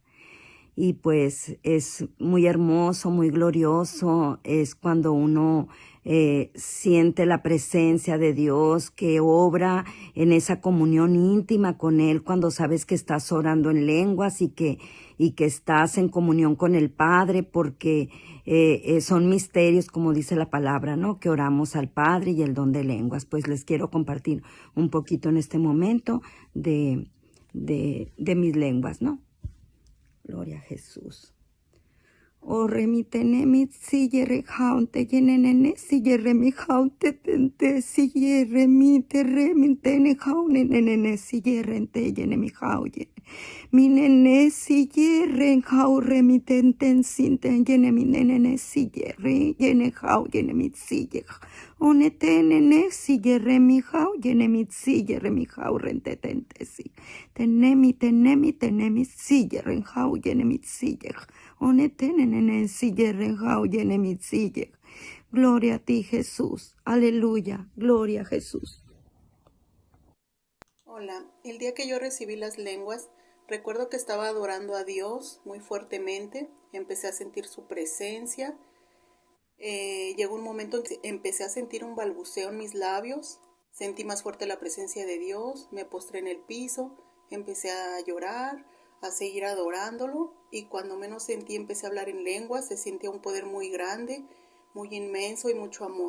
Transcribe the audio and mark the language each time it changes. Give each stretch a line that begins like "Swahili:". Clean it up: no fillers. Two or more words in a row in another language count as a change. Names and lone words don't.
Spanish: Y pues es muy hermoso, muy glorioso, es cuando uno siente la presencia de Dios que obra en esa comunión íntima con Él, cuando sabes que estás orando en lenguas y que estás en comunión con el Padre, porque son misterios, como dice la palabra, ¿no? Que oramos al Padre y el don de lenguas. Pues les quiero compartir un poquito en este momento de mis lenguas, ¿no? Gloria a Jesús. O remitene mit si yerre jaunte yenenene si yerre mi jaunte tente si yerre mi te remitene jaune nenene si yerre ente yene mi jauye. Mi nene si yerre jau remitenten sinten yene mi nenene si yerre yene jau yene mit si yerre. One tenene si yerre mi jau yene mit si yerre mi jau rente tente si. Tenemi si yerre jau yene mit si yerre. Gloria a ti, Jesús. Aleluya. Gloria a Jesús. Hola, el día que yo recibí las lenguas, recuerdo que estaba adorando a Dios muy fuertemente, empecé a sentir su presencia, llegó un momento en que empecé a sentir un balbuceo en mis labios, sentí más fuerte la presencia de Dios, me postré en el piso, empecé a llorar, a seguir adorándolo, y cuando menos sentí empecé a hablar en lenguas, se sentía un poder muy grande, muy inmenso y mucho amor.